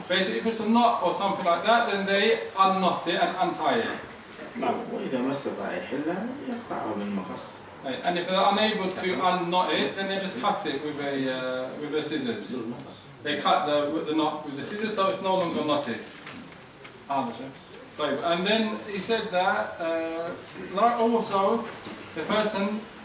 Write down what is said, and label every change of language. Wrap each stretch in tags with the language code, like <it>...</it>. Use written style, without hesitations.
<en>Basically, if it's a knot or something like that, then they unknot it and untie it.</en> <ar>وإذا ما استطاع يحلها يقطعها بالمقص.</ar> <en>And if they're unable to unknot it, then they just cut it with a scissors. They cut the knot with the scissors, so it's no longer knotted. And then he said that also the person.</en>